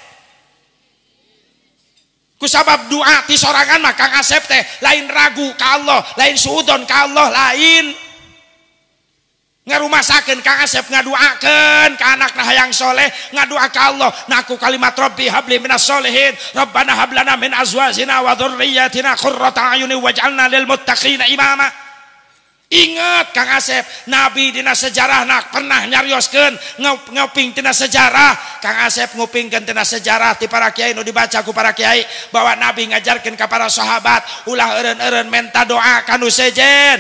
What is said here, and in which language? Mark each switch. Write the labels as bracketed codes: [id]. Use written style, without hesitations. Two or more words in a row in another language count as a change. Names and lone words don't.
[su] Kusabab doa ti sorangan mah Kang Asep teh lain ragu ka Allah, lain suudon ka Allah, lain ngarumasakeun Kang Asep ngaduakeun ka anakna hayang soleh, ngadua ka Allah naku kalimat [ar] رب هب لي من الصالحين, ربنا هب لنا من أزواجنا وذرياتنا قرة أعين واجعلنا للمتقين إماما. [su] Ingat Kang Asep, Nabi dina sejarah nak pernah nyarioskeun nguping tina sejarah. Kang Asep ngupingkeun tina sejarah ti para kiai nu dibaca ku para kiai bahwa Nabi ngajarkeun ka para sahabat ulah eureun-eureun menta doa kanu sejen.